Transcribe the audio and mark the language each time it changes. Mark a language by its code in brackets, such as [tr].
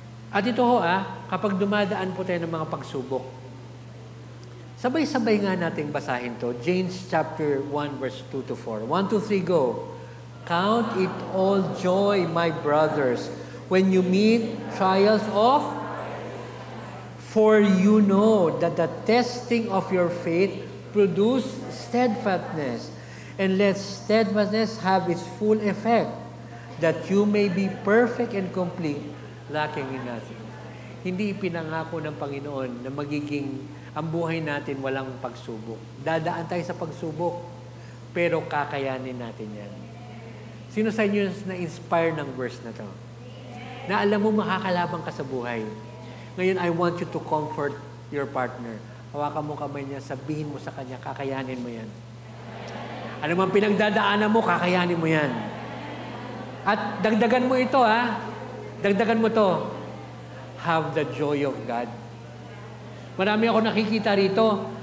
[tl] At ito kapag dumadaan po tayo ng mga pagsubok, sabay-sabay nga nating basahin to. [en] James chapter 1 verse 2 to 4. 1, 2, 3, go. Count it all joy, my brothers, when you meet trials of, for you know that the testing of your faith produce steadfastness, and let steadfastness have its full effect, that you may be perfect and complete, lacking in nothing. [tl] Hindi ipinangako ng Panginoon na magiging ang buhay natin walang pagsubok. Dadaan tayo sa pagsubok, pero kakayanin natin yan. Sino sa inyo na-inspire ng verse na to? Na alam mo makakalabang ka sa buhay. [en] Ngayon, I want you to comfort your partner. [tl] Hawakan mo kamay niya, sabihin mo sa kanya, kakayanin mo yan. Ano man pinagdadaanan mo, kakayanin mo yan. At dagdagan mo ito, Dagdagan mo to. [en] Have the joy of God. [tl] Marami ako nakikita rito.